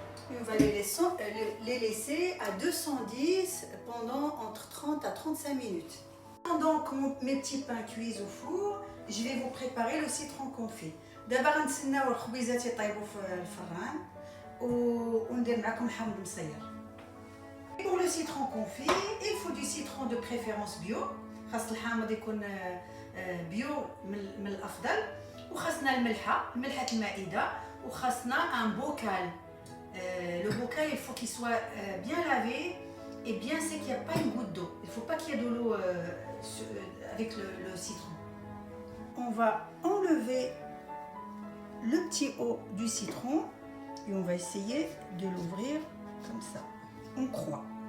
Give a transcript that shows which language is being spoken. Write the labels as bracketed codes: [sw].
[fr] Et on va les laisser à 210 pendant entre 30 à 35 minutes. Pendant que mes petits pains cuisent au four, je vais vous préparer le citron confit. [ar] دابا غنتسناو الخبيزات يطيبوا في الفران وندير معكم الحامض المصير. [fr] Pour le citron confit, il faut du citron de préférence bio. [ar] خاص الحامض يكون بيو من الافضل. وخاصنا الملحه المائده وخاصنا un bocal. [fr] Le bocal, il faut qu'il soit bien lavé et bien sec, qu'il n'y a pas une goutte d'eau. Il ne faut pas qu'il y ait de l'eau avec le citron. On va enlever le petit haut du citron et on va essayer de l'ouvrir comme ça. On croit.